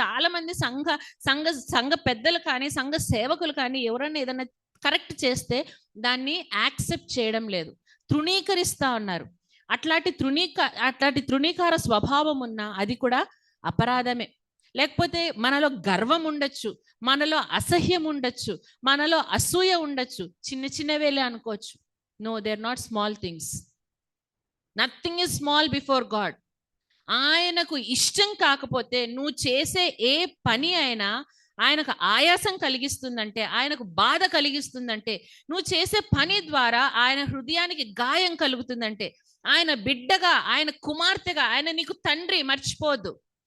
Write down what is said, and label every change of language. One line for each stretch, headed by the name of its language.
Telugu: చాలా మంది సంఘ పెద్దలు కానీ, సంఘ సేవకులు కానీ ఎవరైనా ఏదైనా కరెక్ట్ చేస్తే దాన్ని యాక్సెప్ట్ చేయడం లేదు, తృణీకరిస్తా ఉన్నారు. అట్లాంటి తృణీకార స్వభావం ఉన్న అది కూడా అపరాధమే. లేకపోతే మనలో గర్వం ఉండొచ్చు, మనలో అసహ్యం ఉండొచ్చు, మనలో అసూయ ఉండొచ్చు. చిన్న చిన్నవేలే అనుకోవచ్చు.
English: No, they're not small things. Nothing is small before God.
Telugu: ఆయనకు ఇష్టం కాకపోతే నువ్వు చేసే ఏ పని అయినా ఆయనకు ఆయాసం కలిగిస్తుందంటే, ఆయనకు బాధ కలిగిస్తుందంటే, నువ్వు చేసే పని ద్వారా ఆయన హృదయానికి గాయం కలుగుతుందంటే, ఆయన బిడ్డగా, ఆయన కుమార్తెగా, ఆయన నీకు తండ్రి, మర్చిపోవద్దు.